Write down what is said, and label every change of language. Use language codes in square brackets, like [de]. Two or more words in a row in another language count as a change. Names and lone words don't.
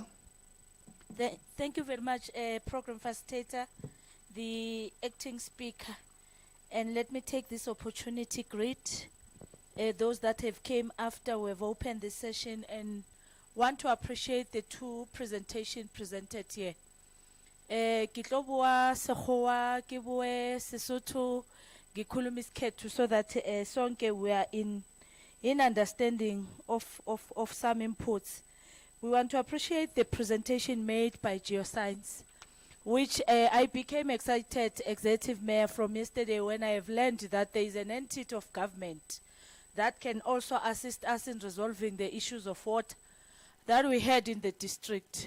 [en] Thank you very much, Program Facilitator, the Acting Speaker. And let me take this opportunity to greet those that have came after we've opened this session, and want to appreciate the two presentations presented here. [st] Ke tlo bua Sekgowa, ke bue Sesotho, [zu] ke khulume isikhethu, [en] so that sonke we are in understanding of some inputs. We want to appreciate the presentation made by Geoscience, which I became excited, Executive Mayor, from yesterday when I have learned that there is an entity of government that can also assist us in resolving the issues of water that we had in the district.